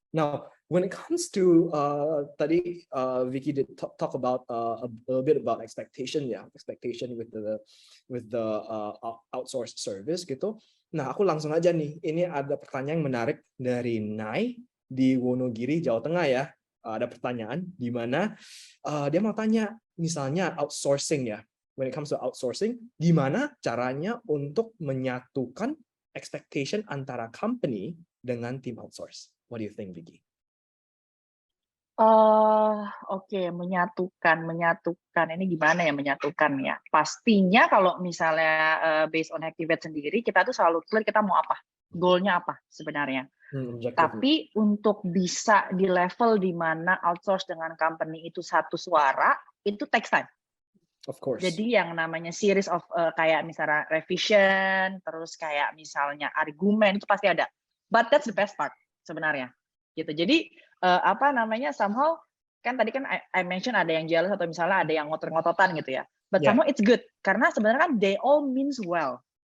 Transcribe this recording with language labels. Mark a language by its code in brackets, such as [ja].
[en] Now, when it comes to tadi Vicky did talk about a little bit about expectation with the outsourced service gitu. [id] Nah, aku langsung aja nih. Ini ada pertanyaan yang menarik dari Nai di Wonogiri, Jawa Tengah ya. Ada pertanyaan di mana dia mau tanya, misalnya outsourcing ya. When it comes to outsourcing, gimana caranya untuk menyatukan expectation antara company dengan tim outsource? What do you think, Vicky? Oke, menyatukan ini gimana ya menyatukan ya? Pastinya kalau misalnya based on Activate sendiri, kita tuh selalu clear kita mau apa, goalnya apa sebenarnya. Tapi untuk bisa di level di mana outsource dengan company itu satu suara, itu takes time. [en] Of course. [id] Jadi yang namanya series of kayak misalnya revision, terus kayak misalnya argumen itu pasti ada. [en] But that's the best part sebenarnya. Gitu. [id] Jadi somehow kan tadi kan I mention ada yang jealous atau misalnya ada yang ngotot-ngototan gitu ya. [en] But somehow it's good karena sebenarnya kan they all means well.